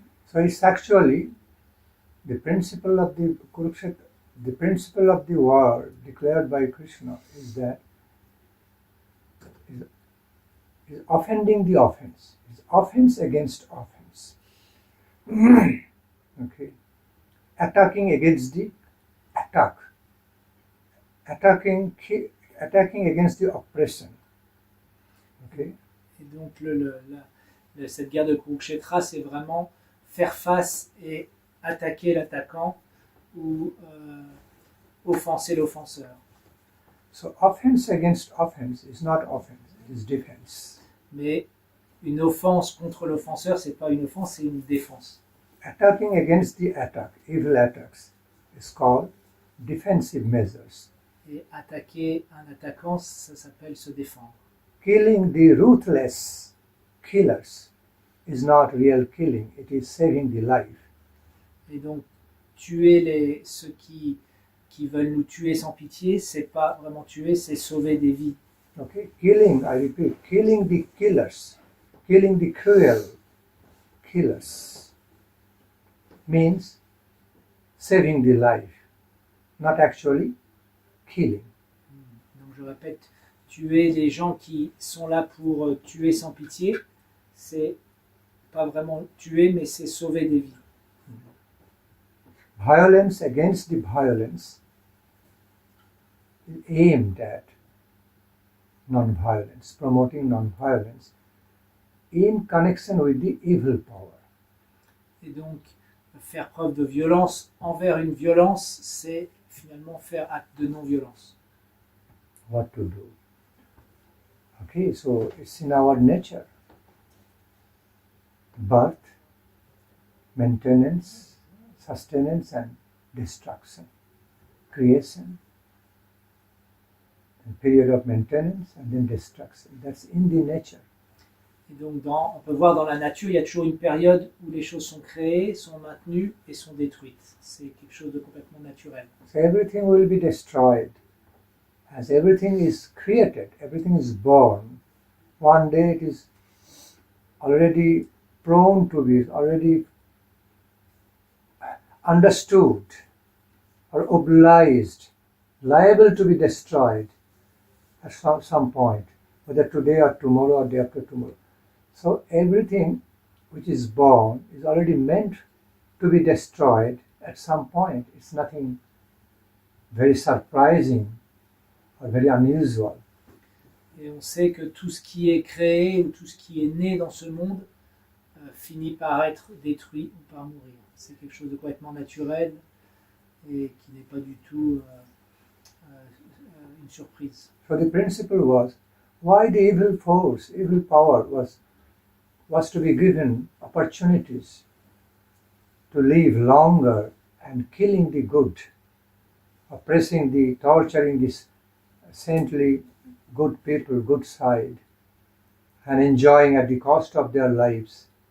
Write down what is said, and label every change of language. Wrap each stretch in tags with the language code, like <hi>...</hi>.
<en>So it's actually the principle of the Kuruksetra, the principle of the war declared by Krishna is that is offending the offense. It's offense against offense. Okay. Attacking against the attack. Attacking against the oppression. Okay.</en> <fr>Et donc cette guerre de Kuruksetra, c'est vraiment faire face et attaquer l'attaquant ou offenser l'offenseur.</fr> <en>So offense against offense is not offense, it is defense.</en> <fr>Mais une offense contre l'offenseur, c'est pas une offense, c'est une défense.</fr> <en>attacking against the attack, evil attacks, is called defensive measures.</en> <fr>Et attaquer un attaquant, ça s'appelle se défendre.</fr> <en>Killing the ruthless killers is not real killing, it is saving the life.</en> <fr>Et donc, tuer ceux qui veulent nous tuer sans pitié, c'est pas vraiment tuer, c'est sauver des vies.</fr> <en>Okay, killing, I repeat, killing the killers, killing the cruel killers means saving the life, not actually killing.</en> <fr>Donc je répète, tuer les gens qui sont là pour tuer sans pitié, c'est pas vraiment tuer, mais c'est sauver des vies.</fr> <en>Violence against the violence is aimed at non-violence, promoting non-violence in connection with the evil power.</en> <fr>Et donc, faire preuve de violence envers une violence, c'est finalement faire acte de non-violence.</fr> <en>What to do? Okay, so it's in our nature. Birth, maintenance, sustenance and destruction. Creation, a period of maintenance and then destruction. That's in the nature.</en> <fr>Et donc, on peut voir dans la nature, il y a toujours une période où les choses sont créées, sont maintenues et sont détruites. C'est quelque chose de complètement naturel.</fr> <en>So everything will be destroyed. As everything is created, everything is born, one day it is already prone to be, already understood or obliged, liable to be destroyed at some point, whether today or tomorrow or day after tomorrow. So everything which is born is already meant to be destroyed at some point. It's nothing very surprising or very unusual.</en> <fr>Et on sait que tout ce qui est créé ou tout ce qui est né dans ce monde finit par être détruit ou par mourir. C'est quelque chose de complètement naturel et qui n'est pas du tout une surprise.</fr> <en>So the principle was, why the evil force, evil power was to be given opportunities to live longer and killing the good, oppressing the, torturing the saintly good people, good side, and enjoying at the cost of their lives.</en>